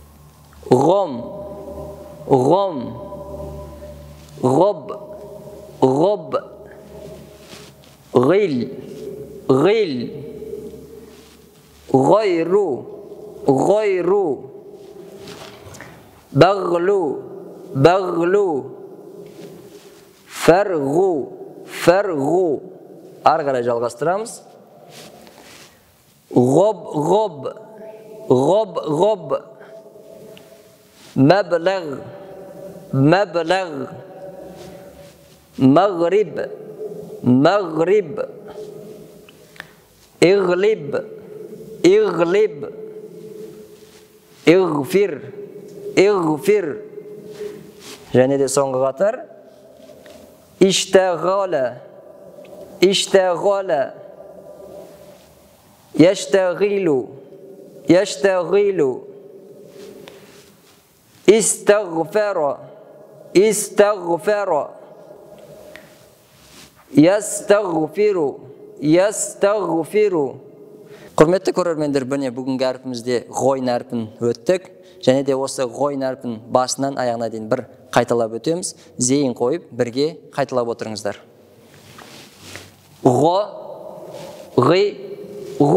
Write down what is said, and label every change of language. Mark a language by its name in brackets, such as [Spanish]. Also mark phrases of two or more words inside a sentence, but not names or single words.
[Arabic] غم غم غب غب غل غل غير غير بغل بغل فرغ فرغ. [Kazakh] Ары қарай жалғастырамыз. [Arabic] غب غب غب غب مبلغ مبلغ مغرب مغرب اغلب اغلب اغفر اغفر [Kazakh] және де соңғы қатар [Arabic] اشتغل اشتغل يشتغل يشتغل استغفر استغفر يستغفر يستغفر. [Kazakh] Құрметті көрермендер, бұне бүгінгі әрпімізде ғойн әрпін өттік және де осы ғойн әрпін басынан аяғына дейін бір қайталап өтеміз. Зейін қойып бірге қайталап отырыңыздар. [Arabic] غَ غِ غُ.